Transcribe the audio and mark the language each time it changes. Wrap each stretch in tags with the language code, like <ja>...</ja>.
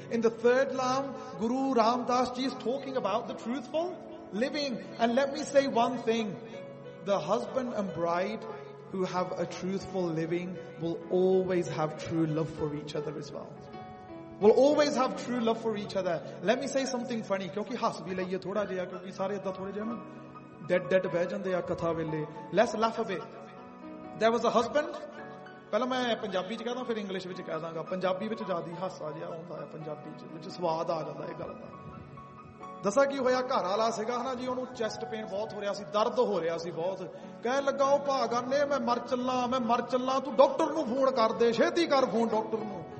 <en>In the third love, Guru Ramdas Ji is talking about the truthful living. And let me say one thing. The husband and bride who have a truthful living will always have true love for each other as well. We'll always have true love for each other. Let me say something funny.</en> <pa>ਕਿਉਂਕਿ ਹੱਸ ਵੀ ਲਈਏ ਥੋੜਾ ਜਿਹਾ, ਕਿਉਂਕਿ ਸਾਰੇ ਇੱਦਾਂ ਥੋੜੇ ਜਿਹਾ ਨਾ. Dead ਬਹਿ ਜਾਂਦੇ ਆ ਕਥਾ ਵੇਲੇ.</pa> <en>Let's laugh a bit. There was a husband.</en> <pa>ਪਹਿਲਾ ਮੈਂ ਪੰਜਾਬੀ ਚ ਕਹਿੰਦਾ ਫਿਰ English ਵਿਚ ਕਹਿ ਦਾਂਗਾ. ਪੰਜਾਬੀ ਵਿਚ ਜ਼ਿਆਦਾ ਹੱਸ ਆ ਜਿਹਾ ਹੁੰਦਾ ਹੈ ਪੰਜਾਬੀ ਚ. ਵਿਚ ਸਵਾਦ ਆ ਜਾਂਦਾ ਹੈ ਗੱਲ ਦਾ. ਦੱਸਾਂ ਕੀ ਹੋਇਆ ਘਰ ਵਾਲਾ ਸੀਗਾ ਨਾ ਜੀ ਓਨੂੰ chest pain ਬਹੁਤ ਹੋ ਰਿਹਾ ਸੀ, ਦਰਦ ਹੋ ਰਿਹਾ ਸੀ ਬਹੁਤ. ਕਹਿ ਲੱਗਾ ਓ ਭਾਗਾਂ ਨੇ ਮੈਂ ਮਰ ਚੱਲਾ ਤੂੰ ਡਾਕਟਰ ਨੂੰ ਫੋਨ ਕਰ ਦੇ, ਛੇਤੀ ਕਰ ਫੋਨ ਡਾਕਟਰ ਨੂੰ.</pa>